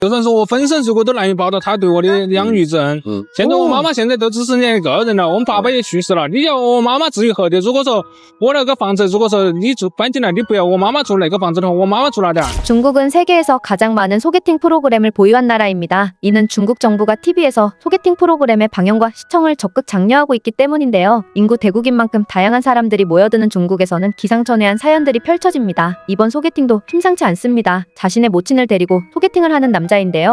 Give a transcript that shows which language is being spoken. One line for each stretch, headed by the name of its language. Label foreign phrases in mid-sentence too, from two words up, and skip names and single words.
Chinese: 就算是我粉身碎骨都难以报答他对我的养育之恩。现在我妈妈现在都只剩下一个人了，我们爸爸也去世了。你要我妈妈至于何的？如果说我那个房子，如果说你住搬进来，你不要我妈妈住那个房子的话，我妈妈住哪里啊？
Korean: 중국은 세계에서 가장 많은 소개팅 프로그램을 보유한 나라입니다. 이는 중국 정부가 TV에서 소개팅 프로그램의 방영과 시청을 적극 장려하고 있기 때문인데요. 인구 대국인 만큼 다양한 사람들이 모여드는 중국에서는 기상천외한 사연들이 펼쳐집니다. 이번 소개팅도 심상치 않습니다. 자신의 모친을 데리고 소개팅을 하는 남자인데요.